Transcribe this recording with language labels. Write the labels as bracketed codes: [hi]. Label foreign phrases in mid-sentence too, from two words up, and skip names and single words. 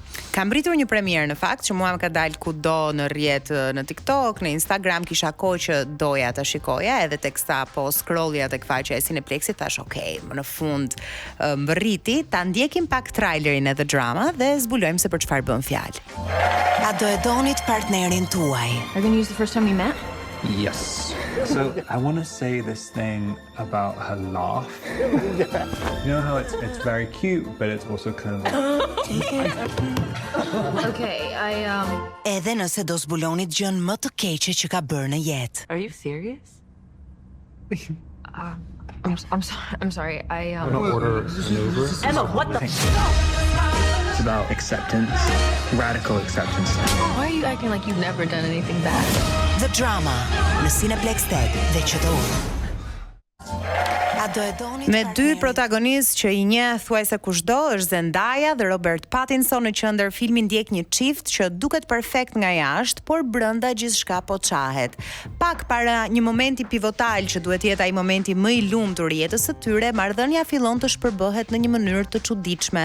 [sq] Kam mbritur një premierë në fakt që mua më ka dalë kudo në rrjet, në TikTok, në Instagram, kisha kohë që doja ta shikoja, edhe teksa po scrollja tek faqja e Cineplexit, thash okay, më në fund mbërriti, ta ndjekim pak trailerin e The Drama dhe zbulojmë se për çfarë bën fjalë. A do e donit partnerin tuaj? [en] Are you going to use the first time we met? Yes. So I want to say this thing about her laugh. You know how it's very cute, but it's also kind of Okay, [sq] Edhe nëse do zbulonit gjën më të keqe që ka bërë në jetë. [en] Are you serious? I'm sorry. I'm gonna order an Uber. Emma, what the? It's about acceptance, radical acceptance. Why are you acting like you've never done anything bad? [sq] The Drama në Cineplex Tag dhe QTO. Me dy protagonistë që i njeh thuajse kushdo, është Zendaya dhe Robert Pattinson, në qendër filmi ndjek një çift që duket perfekt nga jashtë, por brenda gjithçka po çahet. Pak para një momenti pivotal që duhet jetë ai momenti më i lumtur i jetës së tyre, marrëdhënia fillon të shpërbohet në një mënyrë të çuditshme.